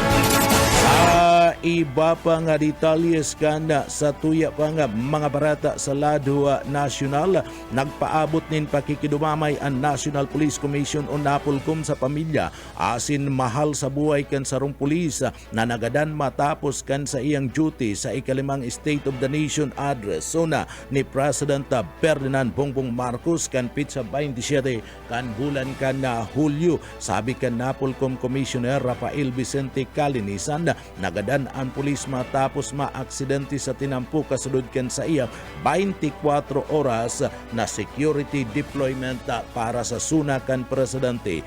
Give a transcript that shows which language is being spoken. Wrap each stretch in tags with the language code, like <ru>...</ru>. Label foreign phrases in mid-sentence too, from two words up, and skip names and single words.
<bik>Sa iba pang detalles kanda sa tuya pang mga barata sa lado nasyonal, nagpaabot nin pakikidumamay ang National Police Commission o NAPOLCOM sa pamilya asin mahal sa buhay kan sarong pulis na nagadan matapos kan sa iyang duty sa ikalimang State of the Nation address ni President Ferdinand Bongbong Marcos kan pitsa 27 kan bulan kan Hulyo. Sabi kan NAPOLCOM Commissioner Rafael Vicente Calinisan nagadan ang pulis matapos maaksidente sa tinampo kasulod kan sa iya 24 oras na</bik> <en>security deployment</en> <bik>para sa sunakan presidente.</bik>